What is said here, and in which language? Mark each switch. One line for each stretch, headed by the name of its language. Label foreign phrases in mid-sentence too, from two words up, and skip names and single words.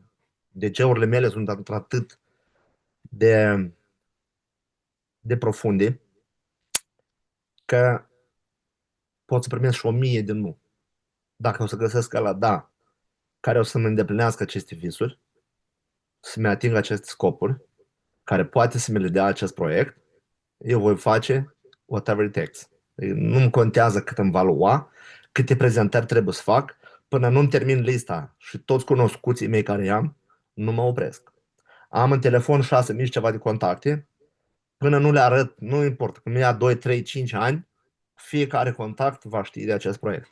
Romanian: DC-urile mele sunt atât de, de profunde că pot să primesc și 1000 de nu. Dacă o să găsesc ăla da, care o să-mi îndeplinească aceste visuri, să-mi ating aceste scopuri, care poate să mi le dea acest proiect, eu voi face
English: whatever it takes.
Romanian: Nu-mi contează cât îmi va lua, câte prezentări trebuie să fac, până nu-mi termin lista și toți cunoscuții mei care i-am, nu mă opresc. Am în telefon 6.000 și ceva de contacte, până nu le arăt, nu importă, când ia 2, 3, 5 ani, fiecare contact va ști de acest proiect.